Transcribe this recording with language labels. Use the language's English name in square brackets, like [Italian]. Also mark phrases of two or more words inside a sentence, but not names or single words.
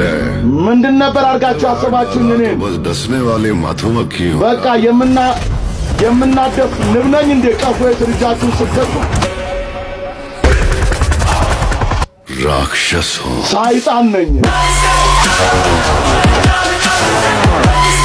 [Amharic] ምንድን ነበር አድርጋችሁ አሰባችሁኝ እኔን [Hindi] बस डसने वाले मधुमक्खी हूँ. [Amharic] በቃ የምናደፍ ንብ ነኝ እንዴ ቀፎ የትርጃችሁን ስትከቱ [Hindi] राक्षस हूँ. [Amharic] ሳይጣን ነኝ